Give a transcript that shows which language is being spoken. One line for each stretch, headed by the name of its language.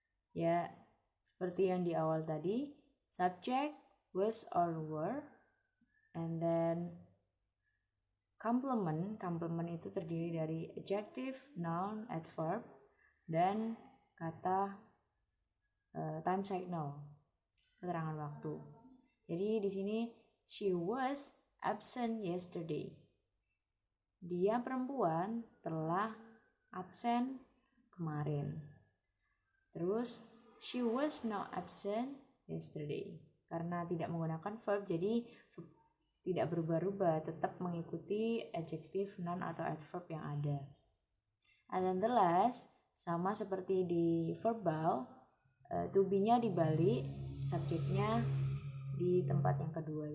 Indonesian: Ya, seperti yang di awal tadi, subject, was or were, and then complement itu terdiri dari adjective, noun, adverb, dan kata time signal, keterangan waktu. Jadi di sini
English: she was absent yesterday.
Indonesian: Dia perempuan telah absen kemarin. Terus
English: she was not absent yesterday.
Indonesian: Karena tidak menggunakan verb, jadi tidak berubah-ubah, tetap mengikuti adjective, noun atau adverb yang ada.
English: And then the last,
Indonesian: sama seperti di verbal, to be-nya dibalik, subjeknya di tempat yang kedua.